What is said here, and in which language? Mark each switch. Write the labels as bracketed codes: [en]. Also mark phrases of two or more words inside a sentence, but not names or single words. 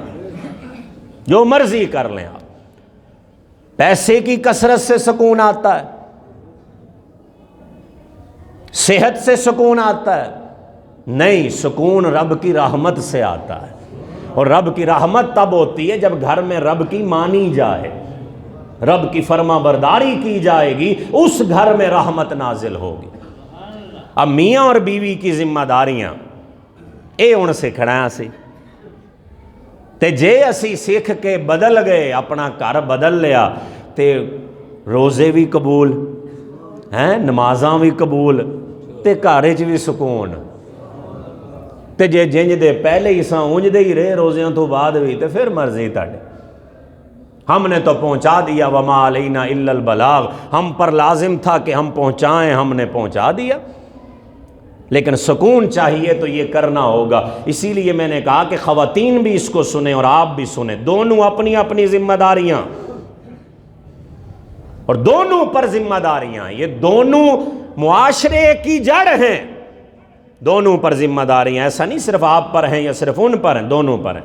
[ur] جو مرضی کر لیں آپ، پیسے کی کثرت سے سکون آتا ہے، صحت سے سکون آتا ہے، نہیں، سکون رب کی رحمت سے آتا ہے۔ اور رب کی رحمت تب ہوتی ہے جب گھر میں رب کی مانی جائے، رب کی فرما برداری کی جائے گی، اس گھر میں رحمت نازل ہوگی۔ اب میاں اور بیوی کی ذمہ داریاں [pa] اے ہن سکھنا سی، تے جے اسی سکھ کے بدل گئے، اپنا گھر بدل لیا، تے روزے بھی قبول ہیں، نمازاں بھی قبول، تے گھر وچ بھی سکون۔ تے جے جنج دے پہلے ہی ساں اونج دے ہی رہے روزیاں تو بعد بھی، تے پھر مرضی تاڑے، [ur] ہم نے تو پہنچا دیا، [ar] وما علینا الا البلاغ، [ur] ہم پر لازم تھا کہ ہم پہنچائیں، ہم نے پہنچا دیا۔ لیکن سکون چاہیے تو یہ کرنا ہوگا۔ اسی لیے میں نے کہا کہ خواتین بھی اس کو سنیں اور آپ بھی سنیں، دونوں اپنی اپنی ذمہ داریاں، اور دونوں پر ذمہ داریاں، یہ دونوں معاشرے کی جڑ ہیں، دونوں پر ذمہ داریاں، ایسا نہیں صرف آپ پر ہیں یا صرف ان پر ہیں، دونوں پر ہیں۔